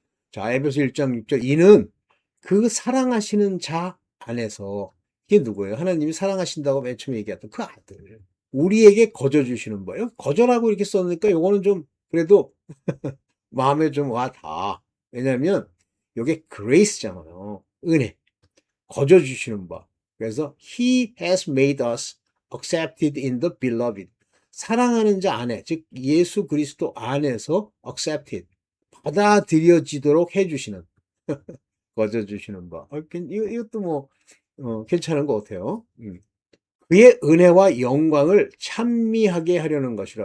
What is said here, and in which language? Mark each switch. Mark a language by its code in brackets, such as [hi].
[ko] 자, 에베소 1장 6절 이는 그 사랑하시는 자 안에서 이게 누구예요? 하나님이 사랑하신다고 맨 처음에 얘기했던 그 아들 우리에게 거저 주시는 거예요. 거저라고 이렇게 썼으니까 요거는 좀 그래도 마음에 좀 와 닿아. 왜냐면 이게 grace잖아요. 은혜. 거저 주시는 바. [en] 그래서 he has made us accepted in the beloved. [ko] 사랑하는 자 안에, 즉 예수 그리스도 안에서 accepted. 받아들여지도록 해주시는. 거저 주시는 바. 이것도 뭐 괜찮은 것 같아요. 그의 은혜와 영광을 찬미하게 하려는 것이라.